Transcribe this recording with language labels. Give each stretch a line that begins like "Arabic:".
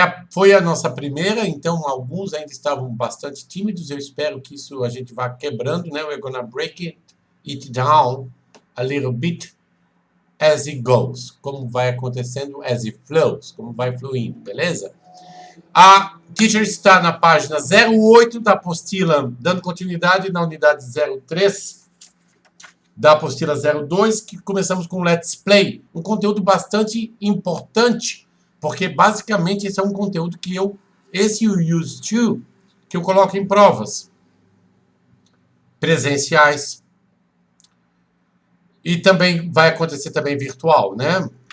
Portuguese: Foi a nossa primeira, então alguns ainda estavam bastante tímidos. Eu espero que isso a gente vá quebrando, né?
English: We're gonna break it down a little bit as it goes.
Portuguese: Como vai acontecendo,
English: as it flows,
Portuguese: como vai fluindo, beleza? A teacher está na página 08 da apostila, dando continuidade na unidade 03 da apostila 02, que começamos com Let's Play, um conteúdo bastante importante, porque basicamente esse é um conteúdo que esse used to, que eu coloco em provas presenciais e também vai acontecer também virtual, né?